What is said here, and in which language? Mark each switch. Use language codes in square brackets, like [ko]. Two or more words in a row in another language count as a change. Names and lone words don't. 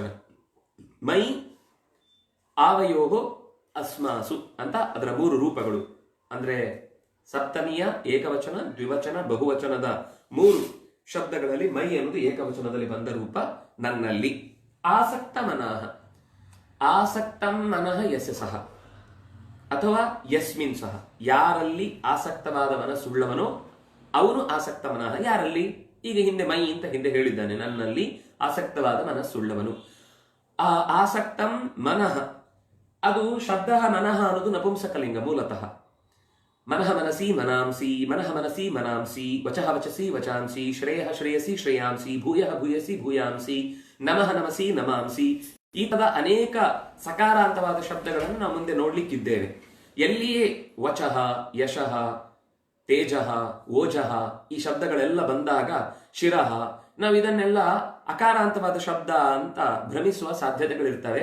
[sa] ಮೈ ಆವಯೋಹೋ ಅಸ್ಮಾಸು [kn] ಅಂತ ಅದರ 3 ರೂಪಗಳು. ಅಂದ್ರೆ ಸಪ್ತಮಿಯ ಏಕವಚನ, ದ್ವಿವಚನ, ಬಹುವಚನದ 3 ಶಬ್ದಗಳಲ್ಲಿ ಮೈ ಅನ್ನೋದು ಏಕವಚನದಲ್ಲಿ ಬಂದ ರೂಪ ನನ್ನಲ್ಲಿ. [sa] ಆಸಕ್ತ ಮನಃ, ಆಸಕ್ತಂ ಮನಃ ಯಸ್ಯ ಸಹ [kn] ಅಥವಾ [sa] ಯಸ್ಮಿನ್ ಸಹ, [kn] ಯಾರಲ್ಲಿ ಆಸಕ್ತವಾದ ಮನಸ್ಸುಳ್ಳವನೋ ಅವನು [sa] ಆಸಕ್ತ ಮನಃ. [kn] ಯಾರಲ್ಲಿ? ಈಗ ಹಿಂದೆ ಮೈ ಅಂತ ಹಿಂದೆ ಹೇಳಿದ್ದಾನೆ, ನನ್ನಲ್ಲಿ ಆಸಕ್ತವಾದ ಮನಸ್ಸುಳ್ಳವನು. [sa] ಆಸಕ್ತಂ ಮನಃ, [kn] ಅದು ಶಬ್ದ ಮನಃ ಅನ್ನೋದು ನಪುಂಸಕಲಿಂಗ ಮೂಲತಃ. [sa] ಮನಃ ಮನಸಿ ಮನಾಂಸಿ, ಮನಃ ಮನಸಿ ಮನಾಂಸಿ, ವಚಃ ವಚಸಿ ವಚಾಂಸಿ, ಶ್ರೇಯಃ ಶ್ರೇಯಸಿ ಶ್ರೇಯಾಂಸಿ, ಭೂಯಃ ಭೂಯಸಿ ಭೂಯಾಂಸಿ, ನಮಃ ನಮಸಿ ನಮಾಂಸಿ. [kn] ಈ ತದ ಅನೇಕ ಸಕಾರಾಂತವಾದ ಶಬ್ದಗಳನ್ನು ನಾವು ಮುಂದೆ ನೋಡ್ಲಿಕ್ಕಿದ್ದೇವೆ. ಎಲ್ಲಿಯೇ ವಚಃ, ಯಶಃ, ತೇಜಃ, ಓಜಃ ಈ ಶಬ್ದಗಳೆಲ್ಲ ಬಂದಾಗ ಶಿರಃ, ನಾವು ಇದನ್ನೆಲ್ಲ ಅಕಾರಾಂತವಾದ ಶಬ್ದ ಅಂತ ಭ್ರಮಿಸುವ ಸಾಧ್ಯತೆಗಳಿರ್ತವೆ.